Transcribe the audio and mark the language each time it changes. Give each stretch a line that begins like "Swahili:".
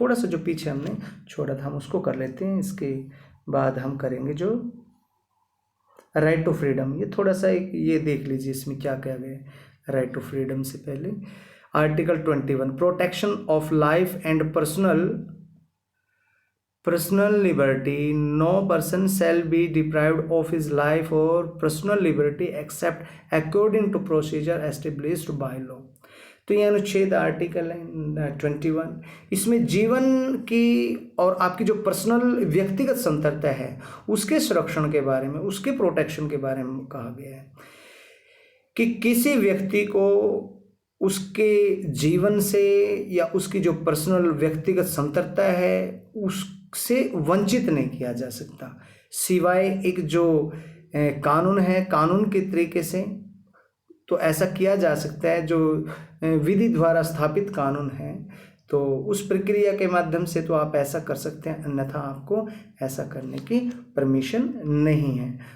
Hindi: थोड़ा सा जो पीछे हमने छोड़ा था हम उसको कर लेते हैं, इसके बाद हम करेंगे जो राइट टू फ्रीडम। ये थोड़ा सा ये देख लीजिए इसमें क्या कहा गया है।
English: right to freedom
Hindi: से पहले
English: Article 21, protection of life and personal liberty, no person shall be deprived of his life or personal liberty except according to procedure established by law।
Hindi: तो ये अनुच्छेद आर्टिकल है 21, इसमें जीवन की और आपकी जो पर्सनल व्यक्तिगत स्वतंत्रता है उसके संरक्षण के बारे में, उसके प्रोटेक्शन के बारे में कहा गया है कि किसी व्यक्ति को उसके जीवन से या उसकी जो पर्सनल व्यक्तिगत स्वतंत्रता है उससे वंचित नहीं किया जा सकता, सिवाय एक जो कानून है, कानून के तरीके से तो ऐसा किया जा सकता है, जो विधि द्वारा स्थापित कानून है तो उस प्रक्रिया के माध्यम से तो आप ऐसा कर सकते हैं, अन्यथा आपको ऐसा करने की परमिशन नहीं है।